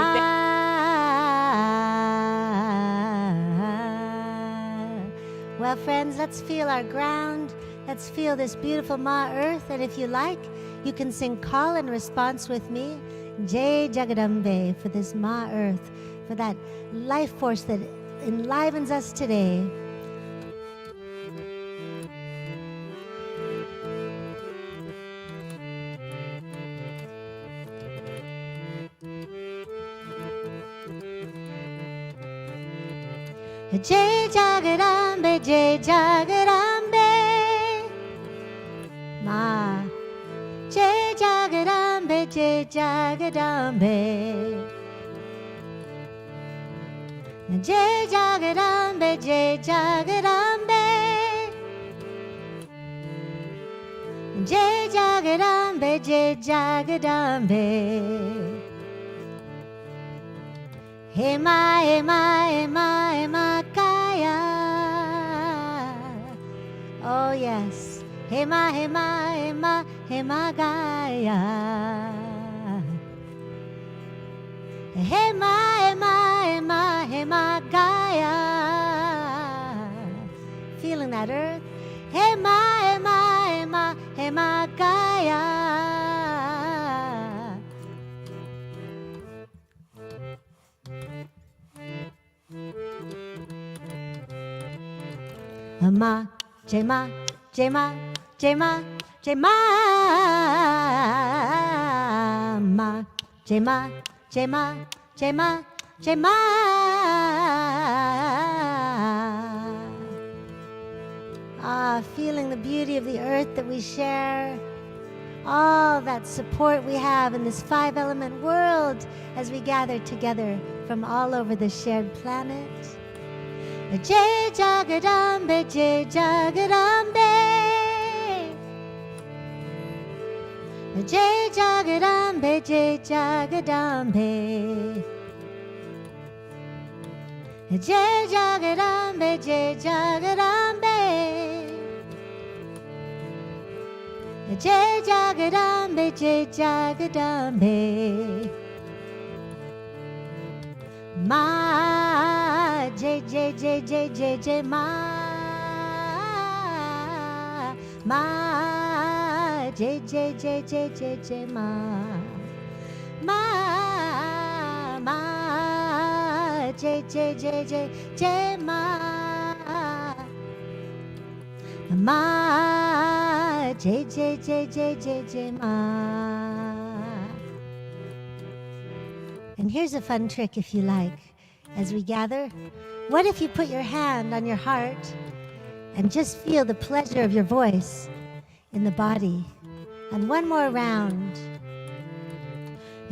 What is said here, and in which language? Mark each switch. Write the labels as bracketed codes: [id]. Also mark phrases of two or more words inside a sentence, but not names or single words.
[en] Well, friends, let's feel our ground. Let's feel this beautiful Ma Earth. And if you like, you can sing call and response with me. [hi] जय जगदम्बे, [en] for this Ma Earth, for that life force that enlivens us today. [hi] जय जगदम्बे, जय जगदम्बे, माँ. जय जगदम्बे, जय जगदम्बे. जय जगदम्बे, जय जगदम्बे. जय जगदम्बे, जय जगदम्बे. [en] Hey ma Kaya. Oh yes. Hey ma Gaya. Hey ma Gaya. Feeling that earth. Hey ma Gaya. Ma, J ma, J ma, J ma, J ma, ma, J ma, J ma, J ma, J ma. Feeling the beauty of the earth that we share, all that support we have in this 5-element world as we gather together from all over the shared planet. [hi] जय जगदम्बे, जय जगदम्बे. जय जगदम्बे, जय जगदम्बे. जय जगदम्बे, जय जगदम्बे. जय जगदम्बे, जय जगदम्बे. माँ, जय माँ, माँ, जय माँ, माँ, जय माँ, माँ, जय माँ. [en] And here's a fun trick if you like. As we gather, what if you put your hand on your heart and just feel the pleasure of your voice in the body? And one more round.